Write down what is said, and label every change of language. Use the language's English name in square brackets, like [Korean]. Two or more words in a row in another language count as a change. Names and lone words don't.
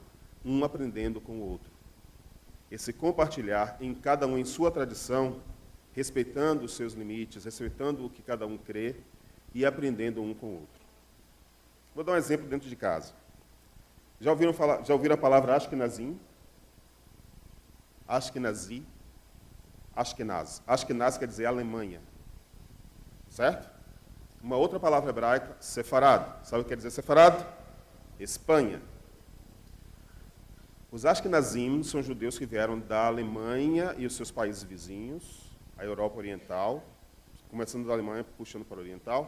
[Portuguese] Um aprendendo com o outro. Esse compartilhar em cada um em sua tradição, respeitando os seus limites, respeitando o que cada um crê e aprendendo um com o outro. Vou dar um exemplo dentro de casa. Já ouviram a palavra Ashkenazim? Ashkenazi? Ashkenaz. Ashkenaz quer dizer Alemanha. Certo? Uma outra palavra hebraica, Sefarad. Sabe o que quer dizer Sefarad? Espanha. Os Ashkenazim são judeus que vieram da Alemanha e os seus países vizinhos, a Europa Oriental, começando da Alemanha, puxando para o Oriental.